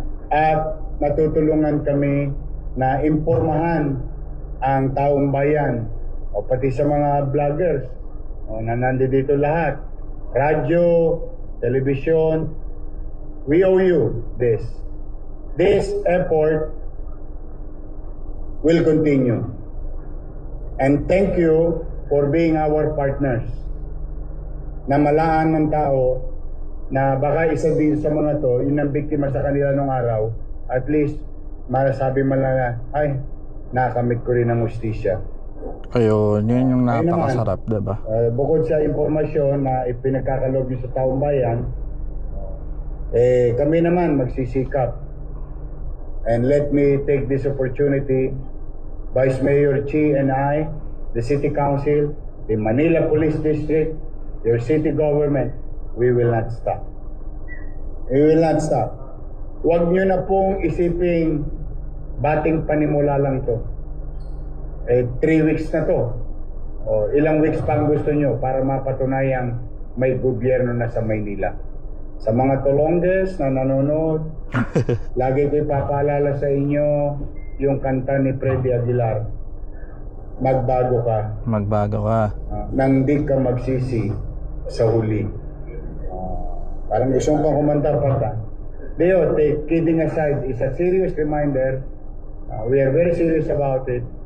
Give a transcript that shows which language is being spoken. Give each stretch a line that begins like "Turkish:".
Filipino: At natutulungan kami na impormahan ang taong bayan o pati sa mga vloggers na nandito lahat.
English: Radyo, television, we owe you this. This effort will continue. And thank you for being our partners.
Filipino: Na malaan ng tao na baka isa din sa mga to, yun ang biktima sa kanila nung araw, at least masasabi man lang na, ay, nakamit ko rin ang hustisya. Ayun, yun yung napakasarap, diba? Bukod sa impormasyon na ipinagkakaloob nyo sa taong bayan, kami naman magsisikap.
English: And let me take this opportunity, Vice Mayor Chi and I, the City Council, the Manila Police District, your city government, we will not stop. We will not stop.
Filipino: Huwag nyo na pong isiping bating panimula lang to. 3 weeks na to. O ilang weeks pa ang gusto nyo para mapatunayang may gobyerno na sa Maynila. Sa mga Tolonges na nanonood, lagi ko ipapaalala sa inyo yung kanta ni Freddy Aguilar. Magbago ka. Magbago ka. Nang di ka magsisi sa huli. Parang gusto kong kumanta pa.
English: Deo, kidding aside, it's a serious reminder. We are very serious about it.